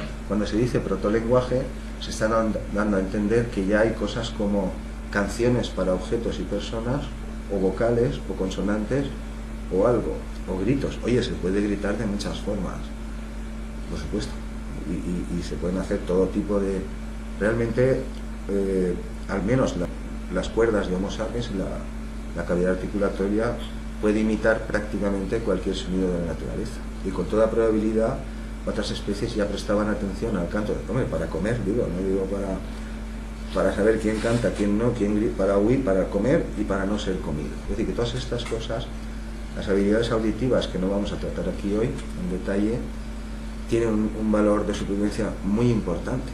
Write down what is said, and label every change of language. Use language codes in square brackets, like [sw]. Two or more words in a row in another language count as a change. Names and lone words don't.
[es] Cuando se dice protolenguaje, se está dando a entender que ya hay cosas como canciones para objetos y personas, o vocales, o consonantes, o algo, o gritos. Oye, se puede gritar de muchas formas, por supuesto, y se pueden hacer todo tipo de... Realmente, al menos las cuerdas de Homo sapiens, la cavidad articulatoria puede imitar prácticamente cualquier sonido de la naturaleza. Y con toda probabilidad, otras especies ya prestaban atención al canto. Hombre, para comer, digo, no digo para saber quién canta, quién no, para huir, para comer y para no ser comido. Es decir, que todas estas cosas, las habilidades auditivas que no vamos a tratar aquí hoy en detalle, tienen un valor de supervivencia muy importante.